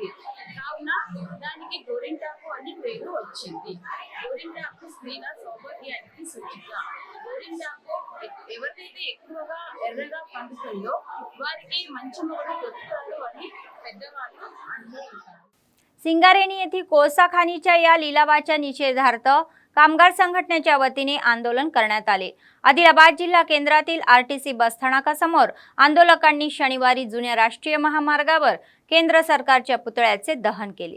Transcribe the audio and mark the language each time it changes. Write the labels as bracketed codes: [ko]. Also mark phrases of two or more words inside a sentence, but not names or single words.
[te] కావున దానికి గోరింటాకు అని పేరు వచ్చింది. గోరింటాకు స్త్రీల సౌభాగ్యానికి సూచిక. గోరింటాకు ఎవరికైతే ఎక్కువగా ఎర్రగా పండుతుందో వారికి మంచి మొగుడు దొరుకుతాడు అని పెద్దవాళ్ళు అంటూ ఉంటారు. [mr] सिंगारेणी येथील कोळसा खाणीच्या या लिलावाच्या निषेधार्थ कामगार संघटनेच्या वतीने आंदोलन करण्यात आले. आदिलाबाद जिल्हा केंद्रातील आरटीसी बसस्थानकासमोर आंदोलकांनी शनिवारी जुन्या राष्ट्रीय महामार्गावर केंद्र सरकारच्या पुतळ्याचे दहन केले.